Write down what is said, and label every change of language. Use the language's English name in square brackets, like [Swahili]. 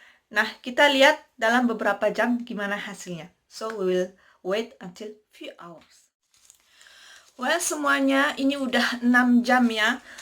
[Indonesian] Nah, kita lihat dalam beberapa jam gimana hasilnya. [English] So, we will wait until few hours. [Indonesian] Well, semuanya ini udah 6 jam ya.